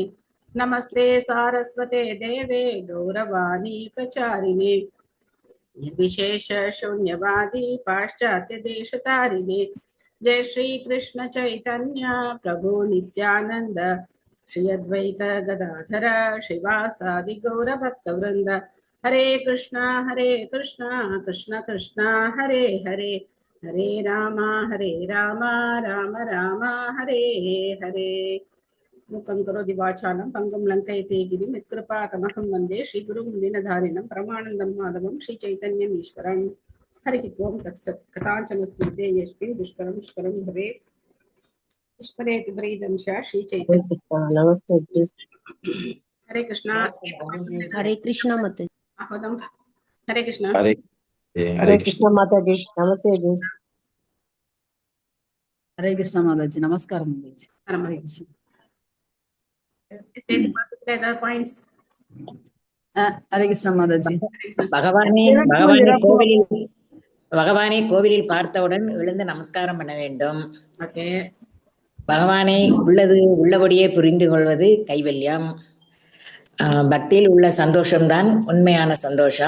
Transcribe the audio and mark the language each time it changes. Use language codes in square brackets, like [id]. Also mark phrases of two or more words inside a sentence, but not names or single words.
[sa] नमस्ते सारस्वते देवे गौरवाणी प्रचारिणे निर्विशेष शून्यवादी पाश्चात्य देशतारिणे। जय श्री कृष्ण चैतन्य प्रभु नित्यानंद श्री अद्वैत गदाधर श्रीवासादि गौर भक्तवृंद। हरे कृष्णा कृष्ण कृष्णा हरे हरे हरे राम राम राम हरे हरे। मूकं करोति वाचालं पङ्गुं लङ्कयते गिरिं यत्कृपातमहं वन्दे श्रीगुरुं दीनधारिणं परमानन्दं माधवं श्रीचैतन्यमीश्वरम्। हरिः ओं तत्सत्। कथाञ्चन स्मृते यस्मिन् दुष्करं दुष्करं भवेत् स्मरेति प्रीतं श्रीचैतन्य। [hi] नमस्ते जी। हरे कृष्णा। हरे कृष्णा मत आह्वानं। हरे कृष्णा। हरे कृष्ण माता जी। नमस्ते जी। हरे कृष्ण माता जी। नमस्कार माता जी। हरे कृष्ण। Points. हरे कृष्ण माता जी. [ta] பகவானை கோவிலில் பார்த்தவுடன் எழுந்து நமஸ்காரம் பண்ண வேண்டும். [en] Okay. [ta] பகவானை உள்ளபடியே புரிந்து கொள்வது கைவல்யம். பக்தியில் உள்ள சந்தோஷம்தான் உண்மையான சந்தோஷம்.